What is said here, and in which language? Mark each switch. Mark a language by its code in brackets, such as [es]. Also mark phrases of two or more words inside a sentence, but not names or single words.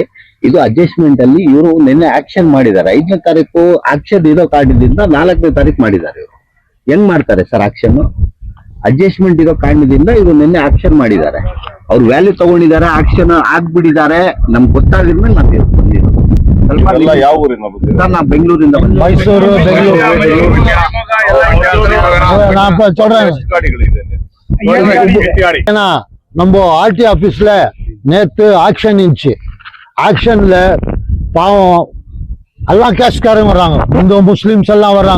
[kn] ಇದು ಅಡ್ಜಸ್ಟ್ಮೆಂಟ್ ಅಲ್ಲಿ ಇವರು ನಿನ್ನೆ ಆಕ್ಷನ್ ಮಾಡಿದ್ದಾರೆ. 5ನೇ ತಾರೀಕು ಆಕ್ಷನ್ ಇರೋ ಕಾರಣದಿಂದ 4ನೇ ತಾರೀಕು ಮಾಡಿದ್ದಾರೆ. ಇವರು ಹೆಂಗ್ ಮಾಡ್ತಾರೆ ಸರ್ ಆಕ್ಷನ್? ಅಡ್ಜಸ್ಟ್ಮೆಂಟ್ ಇರೋ ಕಾರಣದಿಂದ ಇವರು ನಿನ್ನೆ ಆಕ್ಷನ್ ಮಾಡಿದ್ದಾರೆ. ಅವ್ರು ವ್ಯಾಲ್ಯೂ ತಗೊಂಡಿದ್ದಾರೆ, ಆಕ್ಷನ್ ಆಗ್ಬಿಟ್ಟಿದ್ದಾರೆ. ನಮ್ಗೆ ಗೊತ್ತಾಗಿದ್ಮೇಲೆ ನಾವು ಬಂದಿರೋದು. ಸ್ವಲ್ಪ ಯಾವ ಊರಿನ ಸರ್ ನಾವು ಬೆಂಗಳೂರಿಂದ [ta] ಮೈಸೂರು நம்ம RTO ஆபீஸ்ல நேத்து ஆக்ஷன் இருந்துச்சு. ஆக்ஷன்ல பாவம் எல்லாம் கேஸ்காரங்க வர்றாங்க, இந்து முஸ்லிம்ஸ் எல்லாம் வர்றாங்க.